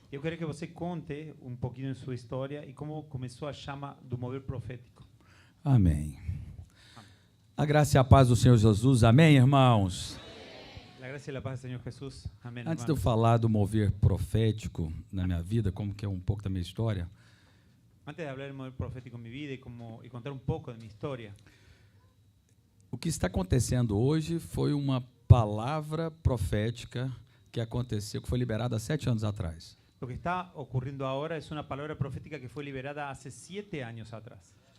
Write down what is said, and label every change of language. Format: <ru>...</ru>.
<pt>eu quero que você conte um pouquinho de sua história e como começou a chama do mover profético. Amém. A graça e a paz do Senhor Jesus. Amém, irmãos? A graça e a paz do Senhor Jesus. Amém. Antes de eu falar do mover profético na minha vida, como que é um pouco da minha história,</pt> <es>Antes de hablar del mover profético en mi vida y contar un poco de mi historia,</es> <pt>o que está acontecendo hoje foi uma palavra profética que aconteceu, que foi liberada há 7 anos atrás.</pt> <es>lo que está ocurriendo ahora es una palabra profética que fue liberada hace 7 años atrás.</es>